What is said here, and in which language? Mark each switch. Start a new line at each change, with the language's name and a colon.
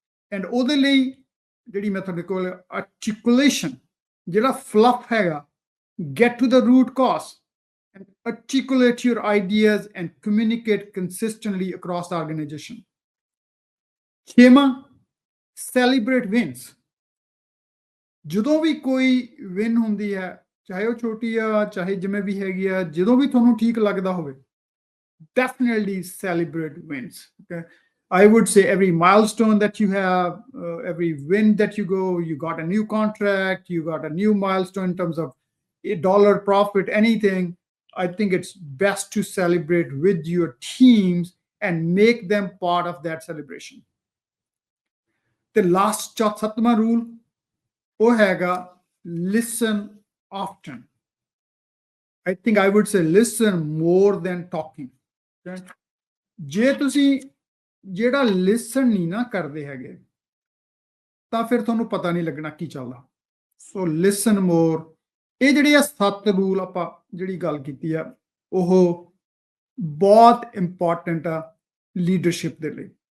English: And
Punjabi: ਉਹਦੇ ਲਈ ਜਿਹੜੀ ਮੈਂ ਤੁਹਾਡੇ ਕੋਲ
English: articulation,
Punjabi: ਜਿਹੜਾ
English: fluff
Punjabi: ਹੈਗਾ,
English: get to the root cause and articulate your ideas and communicate consistently across the organization. 6ਵਾਂ, celebrate wins.
Punjabi: ਜਦੋਂ ਵੀ ਕੋਈ ਵਿਨ ਹੁੰਦੀ ਹੈ, ਚਾਹੇ ਉਹ ਛੋਟੀ ਆ ਚਾਹੇ ਜਿਵੇਂ ਵੀ ਹੈਗੀ ਆ, ਜਦੋਂ ਵੀ ਤੁਹਾਨੂੰ ਠੀਕ ਲੱਗਦਾ ਹੋਵੇ,
English: definitely celebrate wins. Okay. I would say every milestone that you have, every win that you go, you got a new contract, you got a new milestone in terms of $1 profit, anything. I think it's best to celebrate with your teams and make them part of that celebration. The last 7ਵਾਂ rule,
Punjabi: ਉਹ ਹੈਗਾ
English: listen often. I think I would say listen more than talking. Okay?
Punjabi: ਜੇ ਤੁਸੀਂ ਜਿਹੜਾ ਲਿਸਨ ਨਹੀਂ ਨਾ ਕਰਦੇ ਹੈਗੇ ਤਾਂ ਫਿਰ ਤੁਹਾਨੂੰ ਪਤਾ ਨਹੀਂ ਲੱਗਣਾ ਕੀ ਚੱਲਦਾ।
English: So listen more.
Punjabi: ਇਹ ਜਿਹੜੇ ਆ 7 ਰੂਲ ਆਪਾਂ ਜਿਹੜੀ ਗੱਲ ਕੀਤੀ ਆ ਉਹ ਬਹੁਤ ਇੰਪੋਰਟੈਂਟ ਆ ਲੀਡਰਸ਼ਿਪ ਦੇ ਲਈ।